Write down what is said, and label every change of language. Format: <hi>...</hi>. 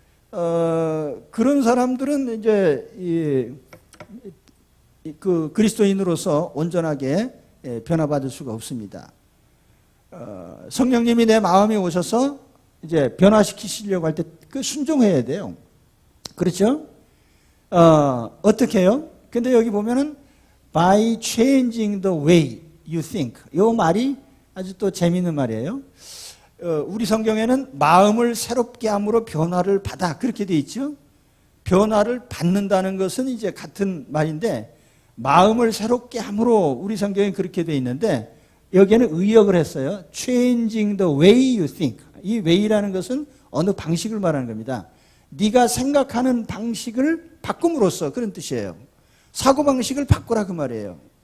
<ko>그런 사람들은 이제 그 그리스도인으로서 온전하게 변화받을 수가 없습니다. 성령님이 내 마음에 오셔서 이제 변화시키시려고 할 때 그 순종해야 돼요. 그렇죠? 어떻게 해요? 근데 여기 보면은</ko> <en>by changing the way you think.</en> <ko>이 말이 아주 또 재미있는 말이에요. 우리 성경에는 마음을 새롭게 함으로 변화를 받아 그렇게 돼 있죠. 변화를 받는다는 것은 이제 같은 말인데 마음을 새롭게 함으로 우리 성경에 그렇게 돼 있는데 여기에는 의역을 했어요.</ko> <en>Changing the way you think.</en> <ko>이 way라는 것은 어느 방식을 말하는 겁니다. 네가 생각하는 방식을 바꿈으로써 그런 뜻이에요. 사고방식을 바꾸라 그 말이에요.</ko>